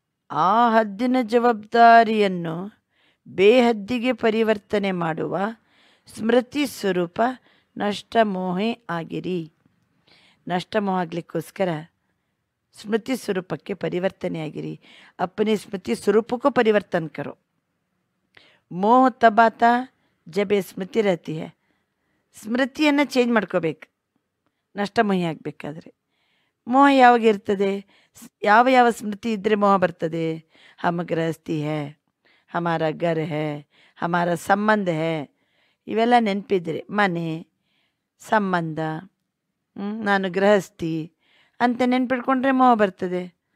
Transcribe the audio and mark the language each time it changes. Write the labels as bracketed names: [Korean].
[Kannada] ಆ ಹದ್ದಿನ ಜವಾಬ್ದಾರಿಯನ್ನು ಬೇಹದ್ದಿಗೆ ಪರಿವರ್ತನೆ ಮಾಡುವ ಸ್ಮೃತಿ ಸ್ವರೂಪ ನಷ್ಟ ಮೋಹೆ ಆಗಿರಿ. ನಷ್ಟ ಮೋಹ ಆಗಲಿಕ್ಕೋಸ್ಕರ ಸ್ಮೃತಿ ಸ್ವರೂಪಕ್ಕೆ ಪರಿವರ್ತನೆ ಆಗಿರಿ. [Hindi] अपने स्मृति स्वरूप को परिवर्तन करो. मोह तब आता जब ये स्मृति रहती है. [Kannada] ಸ್ಮೃತಿಯನ್ನು ಚೇಂಜ್ ಮಾಡ್ಕೋಬೇಕು ನಷ್ಟಮೋಹಿ ಆಗಬೇಕಾದ್ರೆ. ಮೋಹ ಯಾವಾಗ ಇರ್ತದೆ? ಯಾವ ಯಾವ ಸ್ಮೃತಿ ಇದ್ದರೆ ಮೋಹ ಬರ್ತದೆ? [Hindi] ಹಮ್ ಗೃಹಸ್ಥಿ ಹೇ, ಹಮಾರ ಘರ್ ಹೇ, ಹಮಾರ ಸಂಬಂಧ ಹೇ, [Kannada] ಇವೆಲ್ಲ ನೆನಪಿದ್ರೆ ಮನೆ ಸಂಬಂಧ, ನಾನು ಗೃಹಸ್ಥಿ ಅಂತ ನೆನ್ಪಿಟ್ಕೊಂಡ್ರೆ ಮೋಹ ಬರ್ತದೆ.